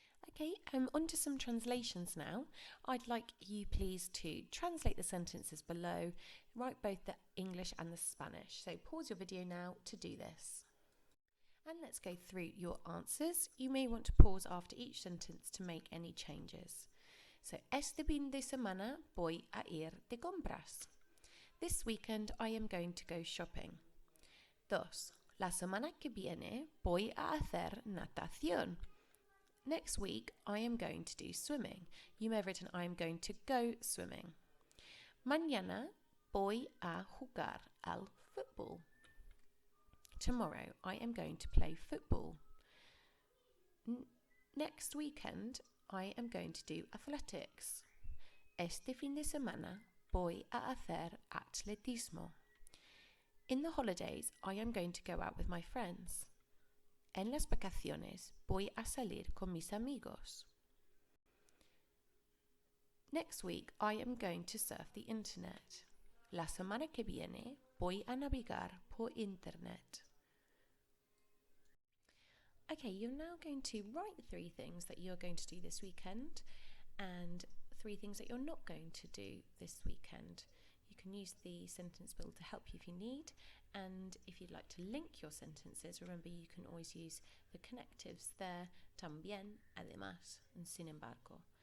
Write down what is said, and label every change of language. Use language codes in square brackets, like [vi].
[en] Okay, on to some translations now. I'd like you please to translate the sentences below, write both the English and the Spanish. So pause your video now to do this. And let's go through your answers. You may want to pause after each sentence to make any changes. So, [es] este fin de semana voy a ir de compras. [en] This weekend I am going to go shopping. 2. [es] La semana que viene voy a hacer natación. [en] Next week, I am going to do swimming. You may have written, I am going to go swimming. [es] Mañana voy a jugar al fútbol. [en] Tomorrow, I am going to play football. Next weekend, I am going to do athletics. [es] Este fin de semana voy a hacer atletismo. [en] In the holidays, I am going to go out with my friends. [es] En las vacaciones voy a salir con mis amigos. [en] Next week, I am going to surf the internet. [es] La semana que viene voy a navegar por internet. [en] Okay, you're now going to write 3 things that you're going to do this weekend and 3 things that you're not going to do this weekend. You can use the sentence builder to help you if you need, and if you'd like to link your sentences, remember you can always use the connectives there, [es] también, además, [en] and [es] sin embargo.